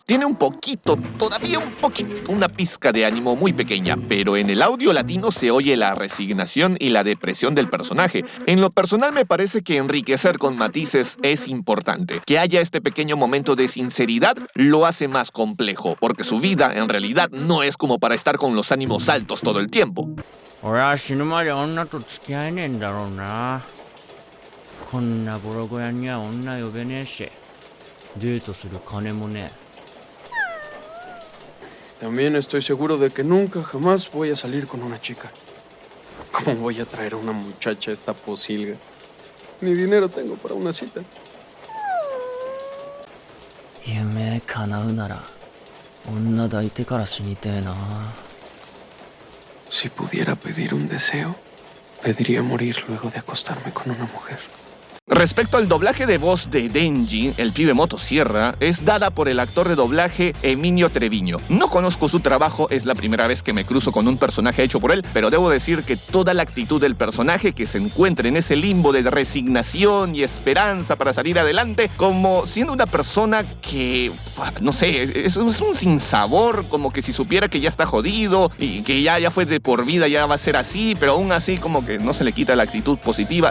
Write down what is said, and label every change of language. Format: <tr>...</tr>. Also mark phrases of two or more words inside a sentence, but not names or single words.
<es>Tiene un poquito, todavía un poquito, una pizca de ánimo muy pequeña, pero en el audio latino se oye la resignación y la depresión del personaje. En lo personal me parece que enriquecer con matices es importante. Que haya este pequeño momento de sinceridad lo hace más complejo, porque su vida en realidad no es como para estar con los ánimos altos todo el tiempo.</es> <ja>俺は死ぬまで女と付き合えねえんだろうな。こんなボロ小屋には女呼べねえし、デートする金もねえ。</ja> <es>También estoy seguro de que nunca jamás voy a salir con una chica. ¿Cómo voy a traer a una muchacha a esta posilga? Ni dinero tengo para una cita.</es> <ja>夢叶うなら女抱いてから死にてえな。</ja> <es>Si pudiera pedir un deseo, pediría morir luego de acostarme con una mujer. Respecto al doblaje de voz de Denji, el pibe motosierra, es dada por el actor de doblaje Emilio Treviño. No conozco su trabajo, es la primera vez que me cruzo con un personaje hecho por él, pero debo decir que toda la actitud del personaje que se encuentra en ese limbo de resignación y esperanza para salir adelante, como siendo una persona que, no sé, es un sinsabor, como que si supiera que ya está jodido y que ya fue de por vida, ya va a ser así, pero aún así como que no se le quita la actitud positiva.</es>